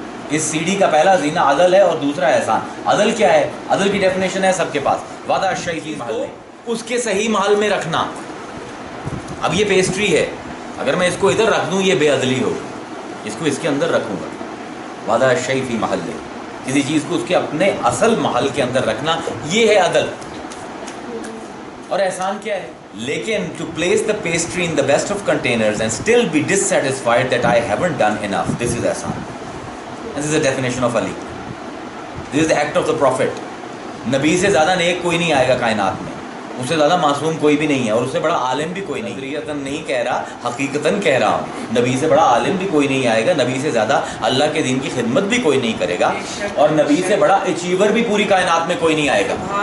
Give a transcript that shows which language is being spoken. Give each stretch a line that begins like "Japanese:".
Urdu: اس C D کا پہلا زینہ عدل ہے اور دوسرا احسان۔ عدل کیا ہے؟ عدل کی ڈیفینیشن ہے سب کے پاس،
Arabic: وضع الشیء فی محلہ،
Urdu: اس کے صحیح محل میں رکھنا۔ اب یہ پیسٹری ہے، اگر میں اس کو ادھر رکھ دوں یہ بے عدلی ہوگی، اس کو اس کے اندر رکھوں گا، وضع الشیء فی محلہ، کسی چیز کو اس کے اپنے اصل محل کے اندر رکھنا، یہ ہے عدل. اور احسان کیا ہے؟ لیکن
English: To place the pastry in the best of containers and still be dissatisfied that I haven't done enough, this is احسان. This is the definition of Ali, this is the act of the prophet.
Urdu: نبی سے زیادہ نیک کوئی نہیں آئے گا کائنات میں، اس سے زیادہ معصوم کوئی بھی نہیں ہے، اور اس سے بڑا عالم بھی کوئی نہیں. نظریتاً نہیں کہہ رہا، حقیقتاً کہہ رہا ہوں، نبی سے بڑا عالم بھی کوئی نہیں آئے گا، نبی سے زیادہ اللہ کے دین کی خدمت بھی کوئی نہیں کرے گا، اور نبی سے بڑا اچیور بھی پوری کائنات میں کوئی نہیں آئے گا.